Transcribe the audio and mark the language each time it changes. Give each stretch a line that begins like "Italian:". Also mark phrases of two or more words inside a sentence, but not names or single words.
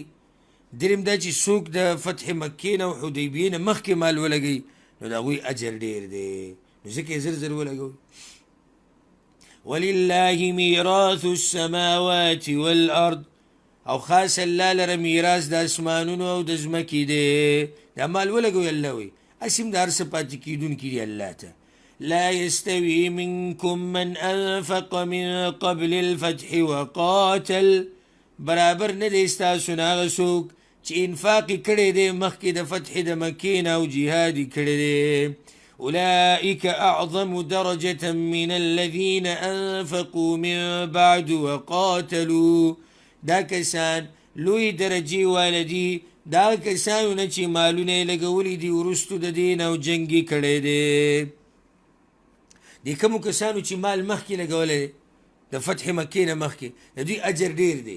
Pashto: دریم دا چې څوک د فتح مکې نه او حدیبیې نه مخکې مال ولګوي نو د هغوی اجر ډېر دی، نو ځکه یې زر زر ولګوئ.
Arabic: ولله میراث السماوات والارض،
Pashto: او خاص الله لره میراث د اسمانونو او د ځمکې دی. دا مال ولګوئ الله وایي، هسې هم د هر څه پاتې کېدونکي دي الله ته.
Arabic: لا يستوي منكم من انفق من قبل الفتح وقاتل،
Pashto: برابر نه دی ستاسو نه هغه څوک چې انفاق یې کړی دی مخکې د فتح د مکې نه او جهاد یې کړی دی.
Arabic: اولئك اعظم درجة من الذين انفقوا من بعد وقاتلوا،
Pashto: دا کسان لوی درجې والدي دا کسانو نه چې مالونه یې لګولي دي وروستو د دې نه او جنګ یې کړی دی. د کومو کسانو چې مال مخکې لګولی دی د فتح مکې نه مخکې، د دوی اجر ډېر دی.